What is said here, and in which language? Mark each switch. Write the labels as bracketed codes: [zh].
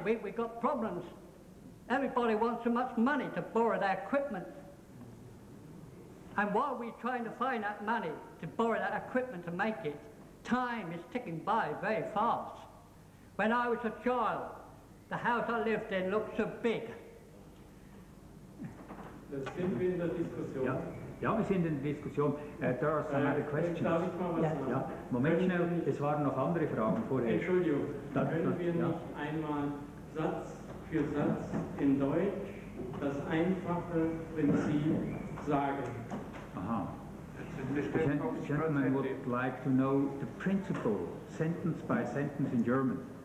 [en] We've got problems. Everybody wants so much money to borrow their equipment. And while we're trying to find that money to borrow that equipment to make it, time is ticking by very fast. When I was a child, the house I lived in looked so big. [de] Das sind wir in der Diskussion. Ja, ja, wir sind in der Diskussion. [en] There are some other questions. [de] Darf ich mal was sagen? Ja, Moment schnell, es waren noch andere Fragen vorher. Entschuldigung, können wir nicht einmal Satz für Satz in Deutsch das einfache Prinzip sagen? Aha. [en] The gentleman would like to know the principle, sentence by sentence in German.